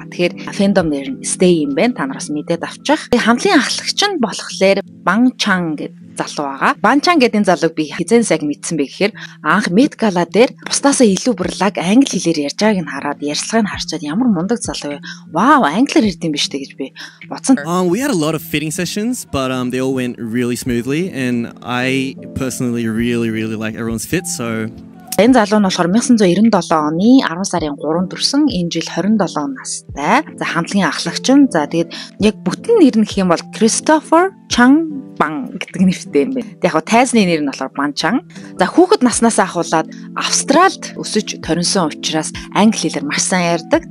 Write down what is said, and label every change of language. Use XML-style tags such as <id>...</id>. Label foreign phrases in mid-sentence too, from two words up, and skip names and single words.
<mn>Тэгэхээр fandom нэр нь Stay юм байна. Та нараас мэдээд авчих. Хамтлагийн ахлагч нь болохоор Bang Chan гэдэг залуу байгаа. Bang Chan гэдэг энэ залууг би хизээс яг мэдсэн бэ гэхээр анх Met Gala дээр бусдаасаа илүү бурлаг англи хэлээр ярьж байгааг нь хараад ярьцлагыг нь харчаад ямар мундаг залуу вэ. Вау, англиар ярьд юм биш үү гэж би бодсон.</mn> <en>We had a lot of fitting sessions, but they all went really smoothly, and I personally really like everyone's fit, so</en> <mn>энэ залуу нь болохоор 1997 оны 10 сарын 3-нд төрсэн. Энэ жил 27 настай. За хамтлагийн ахлагч нь. За тэгээд яг бүтэн нэр нь гэх юм бол Christopher Chang Bang гэдэг нэртэй юм байна. Яг тайзны нэр нь болохоор Bang Chan. За хүүхэд наснаас ахуулаад Австралид өсөж төрөнсөн учраас англи хэлээр маш сайн ярьдаг.</mn>